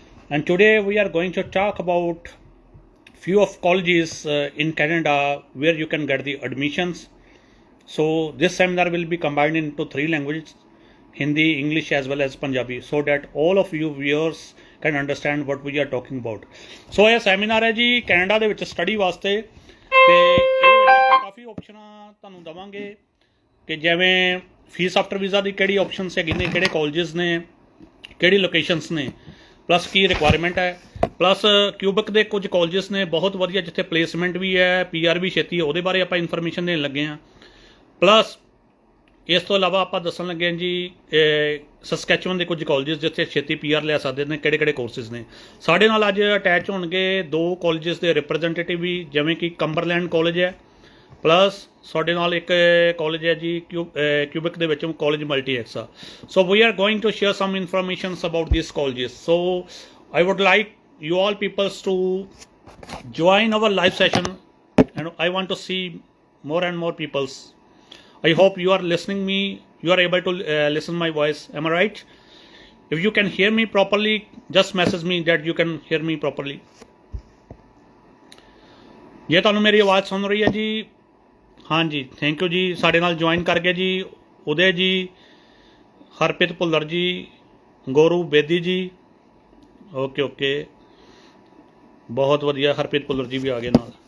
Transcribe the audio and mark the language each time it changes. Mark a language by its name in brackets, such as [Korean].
[English] And today we are going to talk about few of colleges in Canada where you can get the admissions. So this seminar will be combined into three languages: Hindi, English as well as Punjabi, so that all of you viewers can understand what we are talking about. [Punjabi] So ਇਹ seminar ਹੈ ਜੀ Canada ਦੇ ਵਿੱਚ study ਵਾਸਤੇ, ਤੇ ਇਹਦੇ ਵਿੱਚ ਆਪਾਂ ਕਾਫੀ ਆਪਸ਼ਨਾਂ ਤੁਹਾਨੂੰ ਦਵਾਂਗੇ ਕਿ ਜਿਵੇਂ ਫੀਸ ਆਫਟਰ ਵੀਜ਼ਾ ਦੀ ਕਿਹੜੀ ਆਪਸ਼ਨਸ ਹੈਗੀ ਨੇ, ਕਿਹੜੇ ਕਾਲਜਸ ਨੇ, ਕਿਹੜੀ ਲੋਕੇਸ਼ਨਸ ਨੇ, ਪਲੱਸ ਕੀ ਰਿਕੁਆਇਰਮੈਂਟ ਹੈ, ਪਲੱਸ ਕਿਊਬਿਕ ਦੇ ਕੁਝ ਕਾਲਜਸ ਨੇ ਬਹੁਤ ਵਧੀਆ ਜਿੱਥੇ ਪਲੇਸਮੈਂਟ ਵੀ ਹੈ, PR ਵੀ ਛੇਤੀ ਹੈ, ਉਹਦੇ ਬਾਰੇ ਆਪਾਂ ਇਨਫੋਰਮੇਸ਼ਨ ਦੇਣ ਲੱਗੇ ਹਾਂ। ਪਲੱਸ ਇਸ ਤੋਂ ਇਲਾਵਾ ਆਪਾਂ ਦੱਸਣ ਲੱਗੇ ਹਾਂ ਜੀ ਸਸਕੈਚੁਅਨ ਦੇ ਕੁਝ ਕਾਲਜਸ ਜਿੱਥੇ ਛੇਤੀ PR ਲੈ ਸਕਦੇ ਨੇ, ਕਿਹੜੇ ਕਿਹੜੇ ਕੋਰਸਿਸ ਨੇ। ਸਾਡੇ ਨਾਲ ਅੱਜ ਅਟੈਚ ਹੋਣਗੇ ਦੋ ਕਾਲਜਸ ਦੇ ਰਿਪਰੈਜ਼ੈਂਟੇਟਿਵ ਵੀ, ਜਿਵੇਂ ਕਿ ਕੰਬਰਲੈਂਡ ਕਾਲਜ ਹੈ, ਪਲੱਸ ਸਾਡੇ ਨਾਲ ਇੱਕ ਕਾਲਜ ਹੈ ਜੀ ਕਿਊਬਿਕ ਦੇ ਵਿੱਚ ਕਾਲਜ ਮਲਟੀਐਕਸ ਆ। [English] So we are going to share some informations about this colleges. So I would like you all peoples to join our live session, and I want to see more and more peoples. I hope you are listening me, you are able to listen my voice. Am I right? If you can hear me properly, just message me that you can hear me properly. [Punjabi] ਜੇ ਤੁਹਾਨੂੰ ਮੇਰੀ ਆਵਾਜ਼ ਸੁਣ ਰਹੀ ਹੈ ਜੀ, ਹਾਂਜੀ thank you ਜੀ। ਸਾਡੇ ਨਾਲ ਜੁਆਇਨ ਕਰ ਗਏ ਜੀ ਉਦੈ ਜੀ, ਹਰਪ੍ਰੀਤ ਭੁੱਲਰ ਜੀ, ਗੌਰੂ ਬੇਦੀ ਜੀ। ਓਕੇ ਬਹੁਤ ਵਧੀਆ, ਹਰਪ੍ਰੀਤ ਭੁੱਲਰ ਜੀ ਵੀ ਆ ਗਏ ਨਾਲ।